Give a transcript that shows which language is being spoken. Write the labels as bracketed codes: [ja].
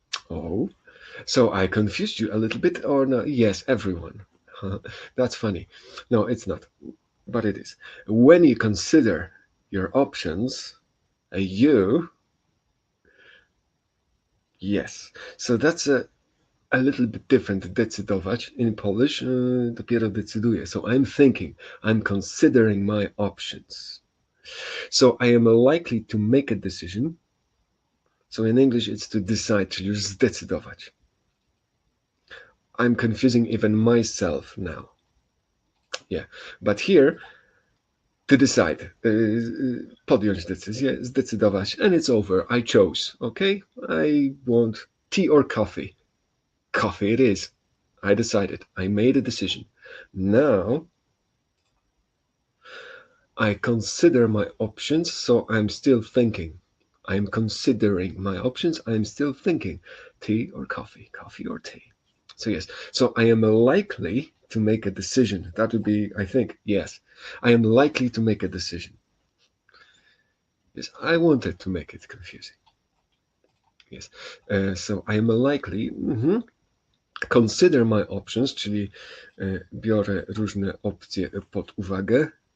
[en] Oh, so I confused you a little bit, or no? Yes, everyone. That's funny. No, it's not, but it is. When you consider your options, you, yes. So that's a little bit different. [pl] Decydować in Polish, dopiero decyduję. [en] So I'm thinking, I'm considering my options. So I am likely to make a decision. So in English, it's to decide, [pl] czyli już zdecydować. [en] I'm confusing even myself now. Yeah, but here, to decide, [pl] podjąć decyzję, zdecydować, [en] and it's over. I chose, okay? I want tea or coffee. Coffee it is. I decided. I made a decision. Now, I consider my options, so I'm still thinking. I'm considering my options, I'm still thinking. Tea or coffee? Coffee or tea? So yes, so I am likely to make a decision. That would be, I think, yes. I am likely to make a decision. Yes, I wanted to make it confusing. Yes, so I am likely, consider my options, [pl] czyli biorę różne opcje pod uwagę.